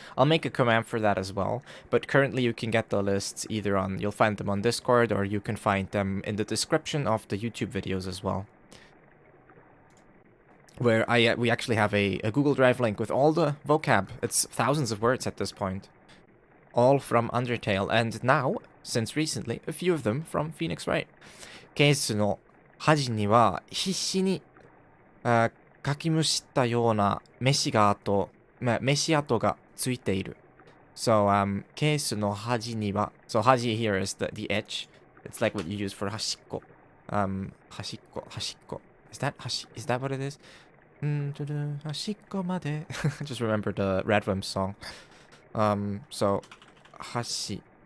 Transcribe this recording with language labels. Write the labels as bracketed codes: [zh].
[en] I'll make a command for that as well. But currently you can get the lists either on, you'll find them on Discord, or you can find them in the description of the YouTube videos as well. Where we actually have a Google Drive link with all the vocab. It's thousands of words at this point. All from Undertale, and now, since recently, a few of them from Phoenix Wright. [ja] ケースの端には必死にかきむしったような飯跡がついている. [en] So, [ja] ケースの端には, [en] so 端 here is the edge. It's like what you use for 端っこ. 端っこ.Is that what it is? [ja] 端っこまで. [en] Just remember the Radwimps song. So, 端.